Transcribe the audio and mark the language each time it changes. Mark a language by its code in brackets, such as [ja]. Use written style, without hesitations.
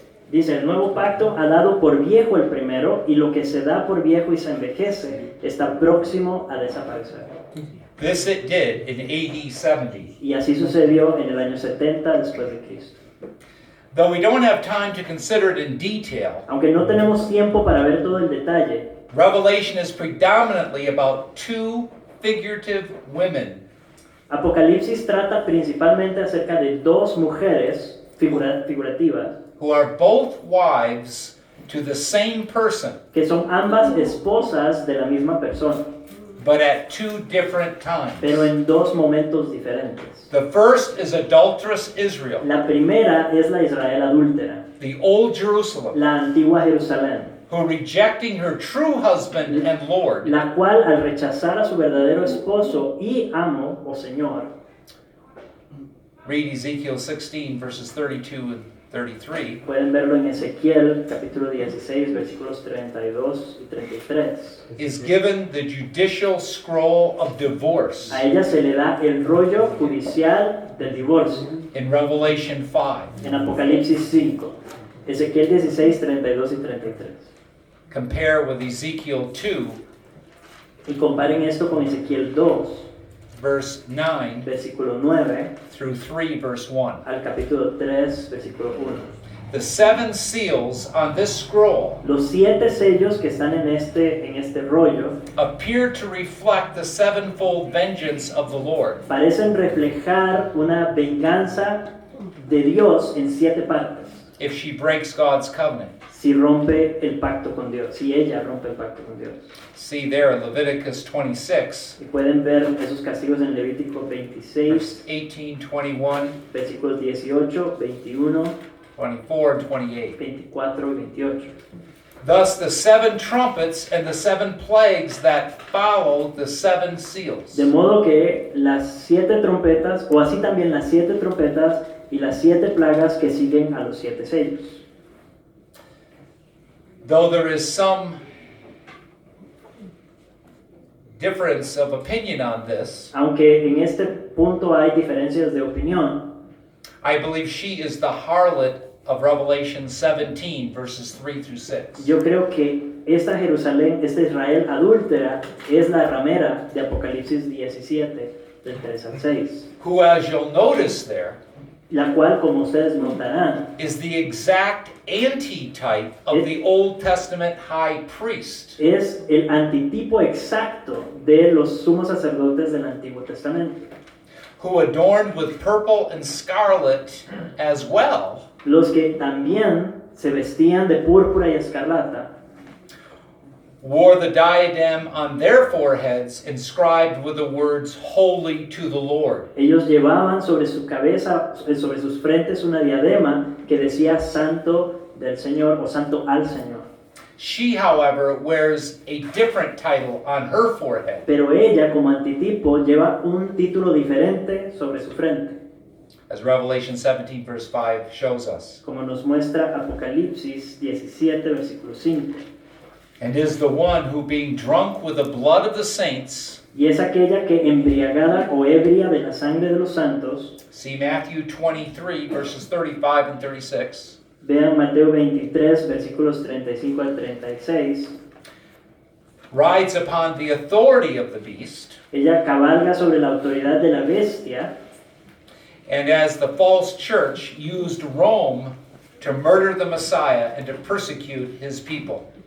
[es] Dice, el nuevo pacto ha dado por viejo el primero, y lo que se da por viejo y se envejece está próximo a desaparecer. [en] This it did in AD 70. [es] Y así sucedió en el año 70 después de Cristo. [en] Though we don't have time to consider it in detail, [es] Aunque no tenemos tiempo para ver todo el detalle, [en] Revelation is predominantly about two figurative women [es] Apocalipsis trata principalmente acerca de dos mujeres figurativas [en] who are both wives to the same person, [es] que son ambas esposas de la misma persona, [en] but at two different times. [es] pero en dos momentos diferentes. [en] The first is adulterous Israel, [es] La primera es la Israel adúltera, [en] the old Jerusalem, [es] la antigua Jerusalén, [en] who rejecting her true husband and Lord, [es] la cual al rechazar a su verdadero esposo y amo o Señor, [en] read Ezekiel 16 verses 32 and 33, [es] pueden verlo en Ezequiel capítulo 16 versículos 32 y 33. [en] is given the judicial scroll of divorce [es] A ella se le da el rollo judicial del divorcio [en] in Revelation 5. [es] en Apocalipsis 5, Ezequiel 16, 32 y 33. [en] Compare with Ezekiel 2, [es] Y comparen esto con Ezequiel 2, [en] verse 9, [es] versículo 9, [en] through 3, verse 1. [es] al capítulo 3, versículo 1. [en] The 7 seals on this scroll [es] Los 7 sellos que están en este rollo [en] appear to reflect the sevenfold vengeance of the Lord. [es] parecen reflejar una venganza de Dios en 7 partes. [en] If she breaks God's covenant. [es] Si rompe el pacto con Dios, si ella rompe el pacto con Dios. [en] See there in Leviticus 26, [es] Y pueden ver esos castigos en Levítico 26, [en] verse 18, 21, [es] versículos 18, 21, [en] 24, and 28. [es] 24 y 28. [en] Thus the 7 trumpets and the 7 plagues that follow the 7 seals. [es] De modo que las 7 trompetas, o así también las 7 trompetas y las 7 plagas que siguen a los 7 sellos. [en] Though there is some difference of opinion on this, [es] Aunque en este punto hay diferencias de opinión, [en] I believe she is the harlot of Revelation 17, verses 3 through 6. [es] yo creo que esta Jerusalén, esta Israel adúltera, es la ramera de Apocalipsis 17, del 3 al 6. [en] Who, as you'll notice there, [es] La cual, como ustedes notarán, [en] is the exact antitype of the Old Testament high priest. [es] es el antitipo exacto de los sumos sacerdotes del Antiguo Testamento, [en] Who, adorned with purple and scarlet as well, [es] los que también se vestían de púrpura y escarlata, [en] wore the diadem on their foreheads inscribed with the words, Holy to the Lord. [es] ellos llevaban sobre su cabeza, sobre sus frentes una diadema que decía Santo del Señor o Santo al Señor. [en] She, however, wears a different title on her forehead, [es] Pero ella, como antitipo, lleva un título diferente sobre su frente, [en] as Revelation 17, verse 5 shows us, [es] como nos muestra Apocalipsis 17, versículo 5. [en] and is the one who, being drunk with the blood of the saints, [es] Y es aquella que, embriagada o ebria de la sangre de los santos, [en] see Matthew 23, verses 35 and 36, [es] vean Mateo 23, versículos 35 al 36, [en] rides upon the authority of the beast, [es] ella cabalga sobre la autoridad de la bestia, [en] and as the false church used Rome to murder the Messiah and to persecute his people.